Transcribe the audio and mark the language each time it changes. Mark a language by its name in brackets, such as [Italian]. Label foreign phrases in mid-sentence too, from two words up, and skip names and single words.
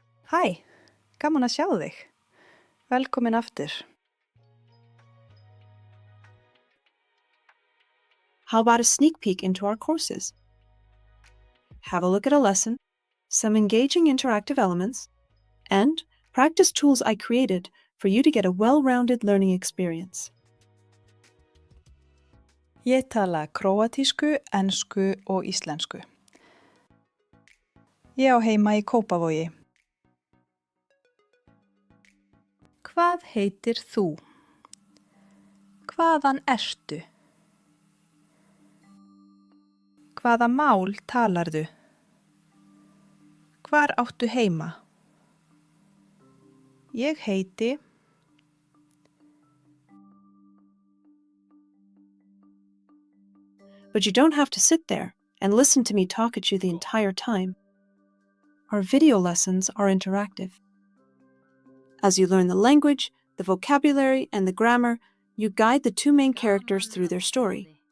[Icelandic] Hæ, gaman að sjá þig. Velkomin aftur. [English] How about a sneak peek into our courses? Have a look at a lesson, some engaging interactive elements, and practice tools I created for you to get a well-rounded learning experience. [Icelandic] Ég tala króatísku, ensku og íslensku. Ég á heima í Kópavogi. Hvað heitir þú? Hvaðan ertu? Hvaða mál talarðu? Hvar áttu heima? Ég heiti... [English] But you don't have to sit there and listen to me talk at you the entire time. Our video lessons are interactive. As you learn the language, the vocabulary, and the grammar, you guide the two main characters through their story.